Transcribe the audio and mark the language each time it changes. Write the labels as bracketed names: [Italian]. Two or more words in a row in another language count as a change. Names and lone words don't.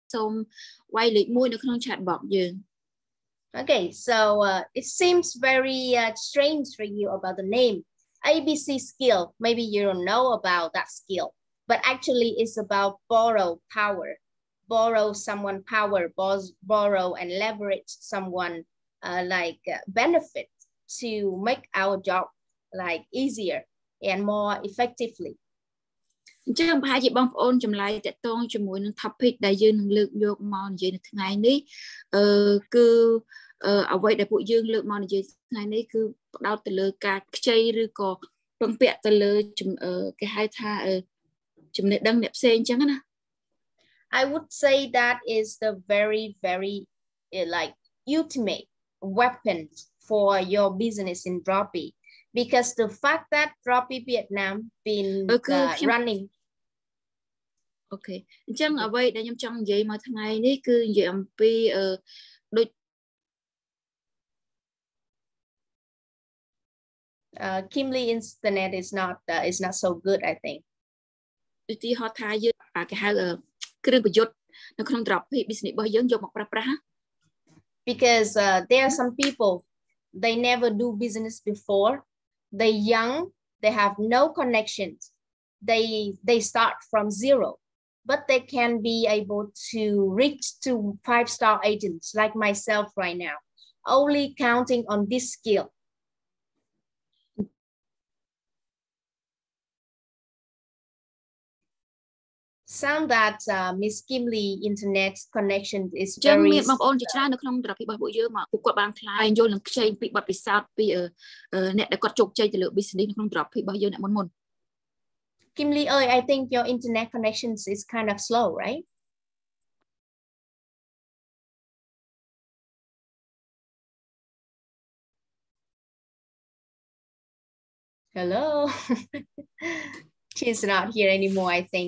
[Khmer] សូមវាយលេខ1នៅក្នុង [English] chat box [Khmer] យើង [English] Okay, so it seems very strange for you about the name ABC skill. Maybe you don't know about that skill, but actually it's about borrow power, borrow someone power, borrow and leverage someone benefit to make our job like easier and more effectively. [Khmer] អញ្ចឹងប្រហែលជាបងប្អូនចម្លើយតកតងជាមួយនឹង topic ដែលយើងនឹងលើកយកមកនិយាយនៅថ្ងៃនេះគឺអ្វីដែលពួកយើងលើកមកនិយាយថ្ងៃនេះគឺផ្ដោតទៅលើការខ្ចីឬក៏ពឹងពាក់ទៅលើគេហៅថាចំណេះដឹងអ្នកផ្សេងអញ្ចឹងណា [English] I would say that is the very like ultimate weapon for your business in Droppii, because the fact that Droppii Vietnam been running. [Khmer] Okay, អញ្ចឹងអ្វីដែលខ្ញុំចង់និយាយមកថ្ងៃនេះគឺនិយាយអំពីដូច [English] Kimli internet is not so good, I think. [Khmer] ឧទាហរណ៍ថាយើងគេហៅគ្រឿងប្រយុទ្ធនៅក្នុង Droppii business របស់យើងយកមកប្រើប្រាស់ [English] because there are some people they never do business before, they young, they have no connections, they start from zero, but they can be able to reach to 5-star agents like myself right now, only counting on this skill. Sound that Miss Kimli internet connection is very [Khmer] មានបងប្អូនជាច្រើននៅក្នុង Droppii របស់ពួកយើងមកពួកគាត់បានខ្លាយយល់នឹងខ្ចីពីបទពិសោធន៍ពីអ្នកដែលគាត់ជោគជ័យទៅលើ business ក្នុង Droppii របស់យើងអ្នកមុន [English] Kimli, I think your internet connections is kind of slow, right? Hello. She's not here anymore, I think.